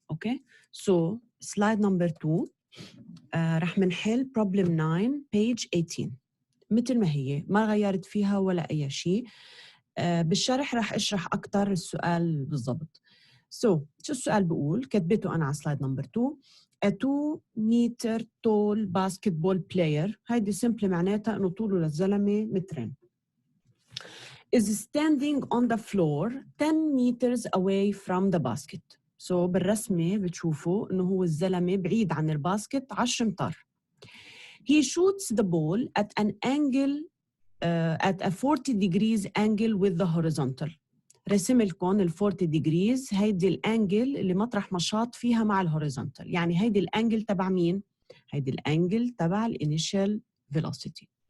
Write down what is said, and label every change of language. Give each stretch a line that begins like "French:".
Arabic: أوكي؟ So slide number 2 رح منحل problem 9 page 18 مثل ما هي، ما غيرت فيها ولا أي شيء. بالشرح رح أشرح أكتر السؤال بالضبط. So شو السؤال بقول؟ كتبته أنا على slide number 2.
English: A 2 meter tall basketball player،
Arabic: هيدي سمبل معناتها إنه طوله للزلمة مترين،
English: is standing on the floor 10 meters away from the basket.
Arabic: So بالرسمة بتشوفوا إنه هو الزلمة بعيد عن الباسكت 10 أمتار.
English: He shoots the ball at an angle at a 40 degrees angle with the horizontal.
Arabic: رسم لكم ال 40 degrees هيدي الانجل اللي مطرح ما شاط فيها مع الهوريزونتال، يعني هيدي الانجل تبع مين؟ هيدي الانجل تبع الانيشال velocity.